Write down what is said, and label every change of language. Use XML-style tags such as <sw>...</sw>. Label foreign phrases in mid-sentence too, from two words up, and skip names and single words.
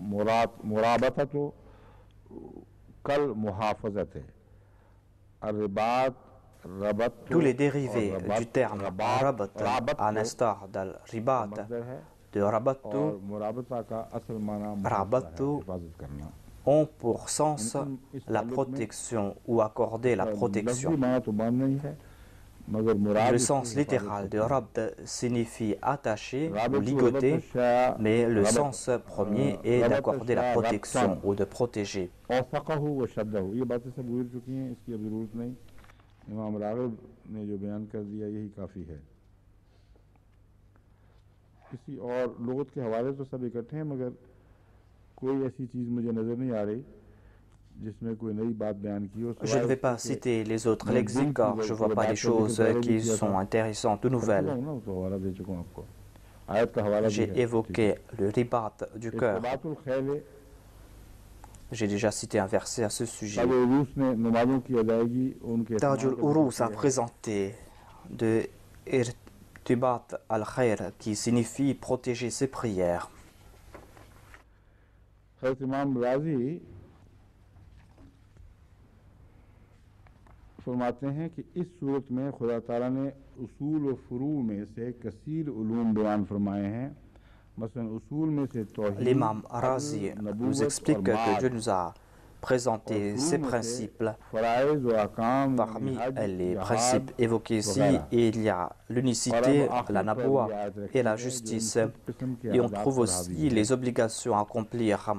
<fr>Tous les dérivés du terme rabat, à l'instar d'al-ribat, de rabattu, ont pour sens la protection ou accorder la protection. Le sens littéral de rabd signifie attacher ou ligoter, mais le sens premier est d'accorder la protection ou de protéger.</fr> <ur>امام راغب نے جو بیان کر دیا یہی کافی ہے. کسی اور لغت کے حوالے تو سب اکٹھے ہیں مگر کوئی ایسی چیز مجھے نظر نہیں آ رہی</ur> <fr>Je ne vais pas citer les autres lexiques car je ne vois pas des choses qui sont intéressantes ou nouvelles. J'ai évoqué le ribat du cœur. J'ai déjà cité un verset à ce sujet. Tajul Urus a présenté de</fr> <ar>ارتباط الخير</ar> <fr>qui signifie protéger ses prières.</fr> <ur>فرماتے ہیں کہ اس سورت میں خدا تعالیٰ نے اصول و فروع میں سے کثیر علوم بیان فرمائے ہیں مثلاً اصول میں سے توحید</ur> <fr>L'imam Razi nous explique que Dieu nous a présenté ces principes. Parmi les principes évoqués ici, il y a l'unicité, la naboua et la justice. Et on trouve aussi les obligations à accomplir.</fr>